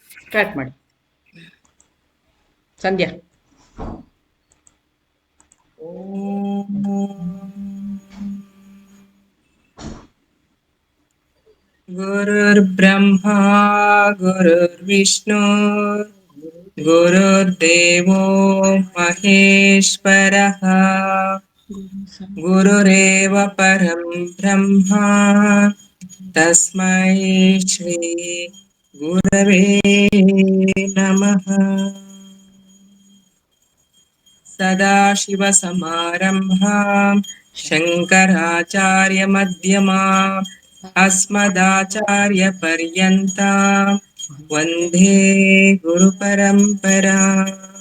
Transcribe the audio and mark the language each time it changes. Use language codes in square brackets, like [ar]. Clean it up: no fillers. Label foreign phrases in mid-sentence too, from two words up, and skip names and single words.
[kn] ಸ್ಟಾರ್ಟ್ ಮಾಡಿ ಸಂಧ್ಯಾ. [sa] ಗುರುರ್ಬ್ರಹ್ಮ ಗುರುರ್ವಿಷ್ಣು ಗುರುರ್ದೇವೋ ಮಹೇಶ್ವರಃ ಗುರುರೇವ ಪರಂ ಬ್ರಹ್ಮ ತಸ್ಮೈ ಶ್ರೀ ಗುರವೇ ನಮಃ. ಸದಾಶಿವಸಮಾರಂಭಾಂ ಶಂಕರಾಚಾರ್ಯಮಧ್ಯಮಾಂ ಅಸ್ಮದಾಚಾರ್ಯಪರ್ಯಂತಾಂ ವಂದೇ ಗುರುಪರಂಪರಾಂ.